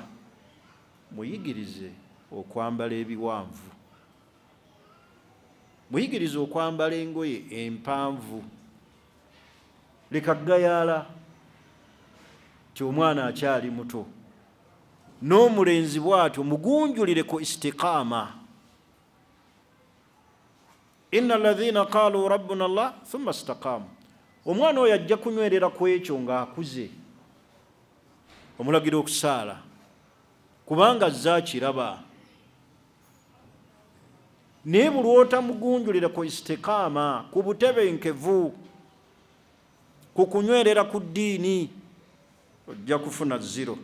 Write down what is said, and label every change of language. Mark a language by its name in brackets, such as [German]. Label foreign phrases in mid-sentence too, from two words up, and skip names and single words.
[Ganda] Muyigirize okwambala ebiwanvu, muyigirize okwambala engoye empanvu. Leka gayaala ti omwana akyali muto. N'omulenzi bw'atyo mugunjulire ku istiqaama. [Arabic] إن الذين قالوا ربنا الله ثم استقاموا. [Ganda] Omwana oyo ajja kunywerera ku ekyo ng'akuze. Omulagira okusaala kubanga azze akiraba. Naye buli otamugunjulira ku istiqaama, ku butebenkevu, ku kunywerera ku ddiini, ojja kufuna zero.